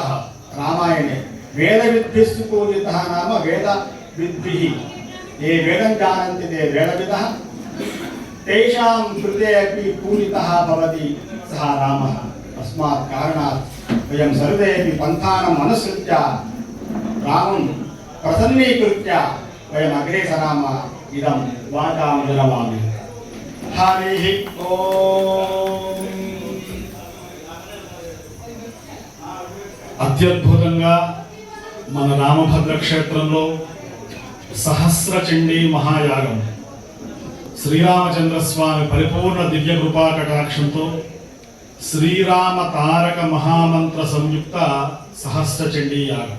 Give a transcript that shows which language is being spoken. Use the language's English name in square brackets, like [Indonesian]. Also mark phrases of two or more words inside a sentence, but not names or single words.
[Sanskrit] रामायणे वेदविद्भिः सुपूजितः नाम वेदविद्भिः, ये वेदं जानन्ति ते वेदविदः, तेषां कृते अपि पूजितः भवति सः रामः। तस्मात् कारणात् वयं सर्वेपि पन्थानम् अनुसृत्य रामं प्रसन्नीकृत्य वयम् अग्रे सरामः। इदं वाचां विरमामि। हरिः ओम्। [Telugu] అత్యద్భుతంగా మన రామభద్ర క్షేత్రంలో సహస్రచండీ మహాయాగం శ్రీరామచంద్రస్వామి పరిపూర్ణ దివ్య కృపా కటాక్షంతో శ్రీరామ తారక మహామంత్ర సంయుక్త సహస్ర చండీ యాగం.